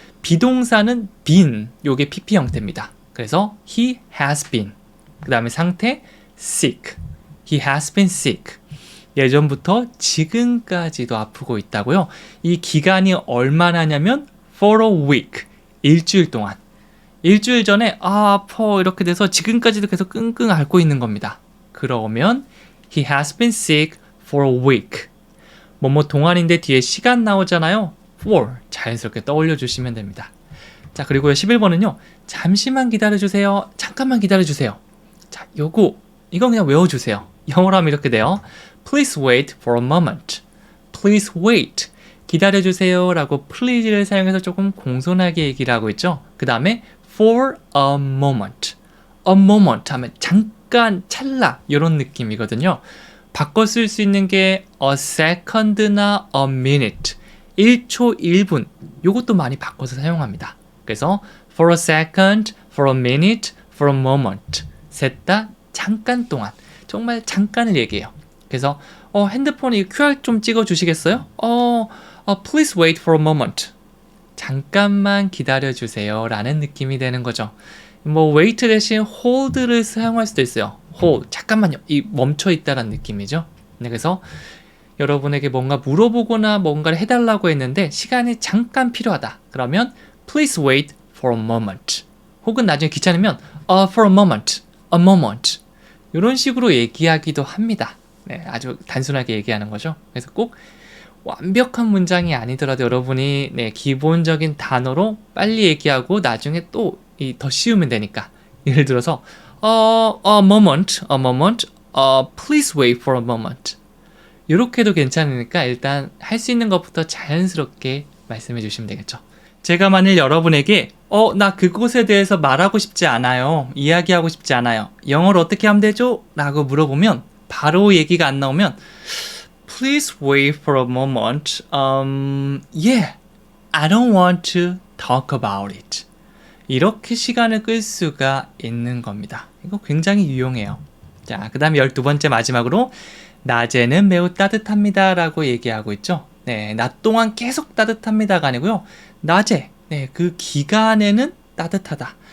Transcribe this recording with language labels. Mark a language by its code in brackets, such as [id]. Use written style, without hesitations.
[ko] 비동사는 been 요게 pp 형태입니다. 그래서 [en] he has been [ko] 그 다음에 상태 sick. [en] He has been sick. [ko] 예전부터 지금까지도 아프고 있다고요. 이 기간이 얼마나냐면 [en] for a week. [ko] 일주일 동안. 일주일 전에 아파 이렇게 돼서 지금까지도 계속 끙끙 앓고 있는 겁니다. 그러면 [en] he has been sick for a week. [ko] 뭐뭐 동안인데 뒤에 시간 나오잖아요. for 자연스럽게 떠올려 주시면 됩니다. 자, 그리고 11번은요. 잠시만 기다려주세요. 잠깐만 기다려주세요. 자, 이건 그냥 외워주세요. 영어로 하면 이렇게 돼요. [en] Please wait for a moment. Please wait. [ko] 기다려주세요 라고 please를 사용해서 조금 공손하게 얘기를 하고 있죠. 그 다음에 [en] for a moment. [ko] A moment 하면 잠깐, 찰나 이런 느낌이거든요. 바꿔 쓸 수 있는 게 a second나 a minute. 1초, 1분. 이것도 많이 바꿔서 사용합니다. 그래서 [en] for a second, for a minute, for a moment. [ko] 셋 다 잠깐 동안. 정말 잠깐을 얘기해요. 그래서 핸드폰에 QR 좀 찍어 주시겠어요? [en] Please wait for a moment. [ko] 잠깐만 기다려 주세요 라는 느낌이 되는 거죠. 뭐 wait 대신 hold를 사용할 수도 있어요. hold, 잠깐만요. 이 멈춰 있다라는 느낌이죠. 네, 그래서 여러분에게 뭔가 물어보거나 뭔가를 해달라고 했는데 시간이 잠깐 필요하다. 그러면 [en] please wait for a moment. [ko] 혹은 나중에 귀찮으면 [en] for a moment, a moment. [ko] 이런 식으로 얘기하기도 합니다. 네, 아주 단순하게 얘기하는 거죠. 그래서 꼭 완벽한 문장이 아니더라도 여러분이 기본적인 단어로 빨리 얘기하고 나중에 또 더 씌우면 되니까. 예를 들어서 [en] a moment, please wait for a moment. [ko] 이렇게도 괜찮으니까 일단 할 수 있는 것부터 자연스럽게 말씀해 주시면 되겠죠. 제가 만일 여러분에게 나 그곳에 대해서 말하고 싶지 않아요. 이야기하고 싶지 않아요. 영어로 어떻게 하면 되죠? 라고 물어보면 바로 얘기가 안 나오면 [en] Please wait for a moment. Yeah, I don't want to talk about it. [ko] 이렇게 시간을 끌 수가 있는 겁니다. 이거 굉장히 유용해요. 자, 그 다음에 12번째 마지막으로 낮에는 매우 따뜻합니다 라고 얘기하고 있죠. 네, 낮 동안 계속 따뜻합니다가 아니고요. 낮에, 그 기간에는 따뜻하다.